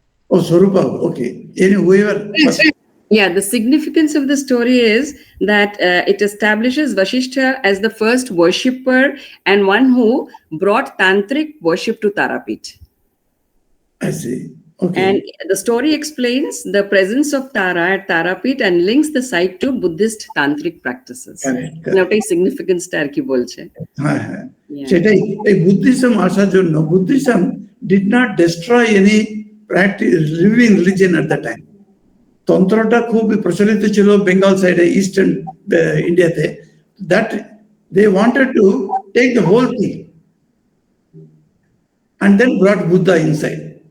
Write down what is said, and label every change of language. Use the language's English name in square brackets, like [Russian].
[English] ও Swarupa, okay, whoever Yeah, the significance of the story is that it establishes Vasishtha as the first worshipper and one who brought tantric worship to Tarapit. I see. Okay. And the story explains the presence of Tara at Tarapit and links the site to Buddhist tantric practices. Correct. [Bangla] ওটাই significance টা আর কি বলছে। হ্যাঁ হ্যাঁ [English] Yeah. [Bangla] সেটাই এই Buddhism আসার জন্য [English] Buddhism did not destroy any practice living religion at the time. [Bangla] তন্ত্রটা খুব প্রচলিত ছিল বেঙ্গল সাইডে ইস্টার্ন ইন্ডিয়াতে, [English] That they wanted to take the whole thing and then brought Buddha inside.